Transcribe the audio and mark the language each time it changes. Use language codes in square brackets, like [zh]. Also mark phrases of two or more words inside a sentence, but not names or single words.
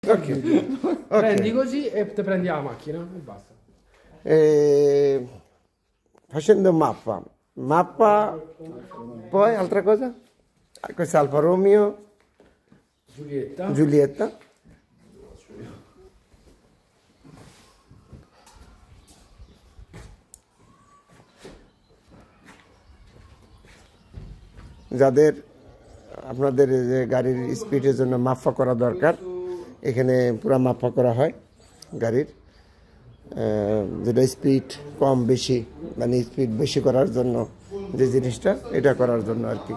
[it] Ok. Prendi così e te prendi la macchina e basta. Facendo mappa, poi altra cosa? Questa è Alfa Romeo, Giulietta. [bn] যাদের আপনাদের যে গাড়ির স্পিডের জন্য মাপা করা দরকার, এখানে পুরো মাপা করা হয় গাড়ির, যেটা স্পিড কম বেশি, মানে স্পিড বেশি করার জন্য যে জিনিসটা, এটা করার জন্য আর কি।